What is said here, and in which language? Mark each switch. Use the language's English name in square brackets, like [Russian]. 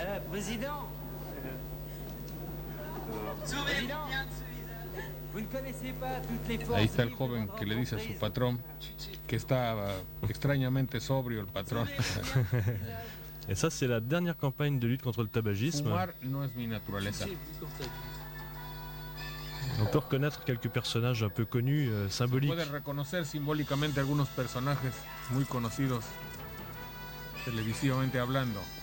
[French] Président. Sourire bien de Suisse. [Spanish] Ahí está el joven que le dice a su patrón que está extrañamente sobrio el patrón. [French] Et ça, c'est la dernière campagne de lutte contre le tabagisme. [Spanish] Fumar no es mi naturaleza. [French] On peut reconnaître quelques personnages un peu connus, symboliques. [Spanish] Puede reconocer simbólicamente algunos personajes muy conocidos, televisivamente hablando.